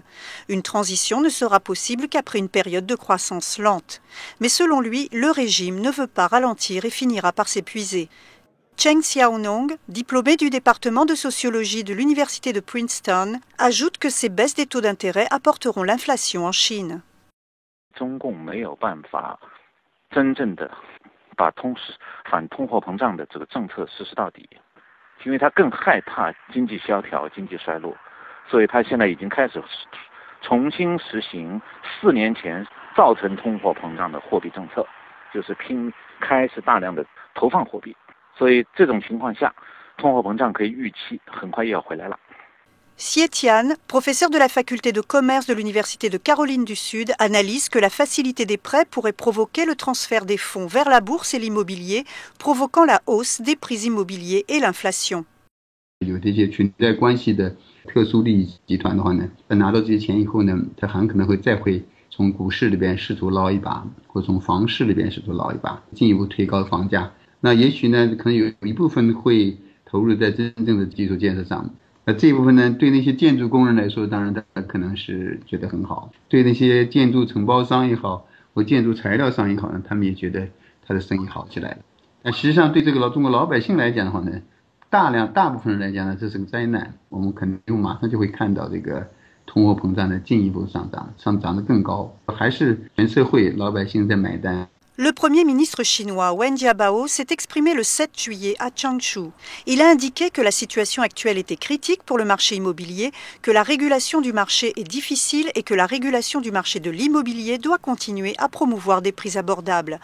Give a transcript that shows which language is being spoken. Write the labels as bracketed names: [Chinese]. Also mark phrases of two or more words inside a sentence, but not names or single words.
[French] Une transition ne sera possible qu'après une période de croissance lente. Mais selon lui, le régime ne veut pas ralentir et finira par s'épuiser. Cheng Xiaonong, diplômé du département de sociologie de l'université de Princeton, ajoute que ces baisses des taux d'intérêt apporteront l'inflation en Chine. [Chinese] 把反通货膨胀的这个政策实施到底，因为他更害怕经济萧条、经济衰落，所以他现在已经开始重新实行4年前造成通货膨胀的货币政策，就是开始大量的投放货币，所以这种情况下，通货膨胀可以预期很快又要回来了。 [French] Xie Tian, professeur de la faculté de commerce de l'Université de Caroline du Sud, analyse que la facilité des prêts pourrait provoquer le transfert des fonds vers la bourse et l'immobilier, provoquant la hausse des prix immobiliers et l'inflation. [Chinese] 有这些存在关系的特殊利益集团的话呢，拿到这些钱以后呢，他很可能会再会从股市里边试图捞一把，或从房市里边试图捞一把，进一步推高房价。那也许呢，可能有一部分会投入在真正的基础建设上。这一部分呢，对那些建筑工人来说，当然他可能是觉得很好；对那些建筑承包商也好，或建筑材料商也好呢，他们也觉得他的生意好起来了。但实际上，对这个中国老百姓来讲的话呢，大部分人来讲呢，这是个灾难。我们可能马上就会看到这个通货膨胀的进一步上涨得更高，还是全社会老百姓在买单。 [French] Le Premier ministre chinois Wen Jiabao s'est exprimé le 7 juillet à Changshu. Il a indiqué que la situation actuelle était critique pour le marché immobilier, que la régulation du marché est difficile et que la régulation du marché de l'immobilier doit continuer à promouvoir des prix abordables.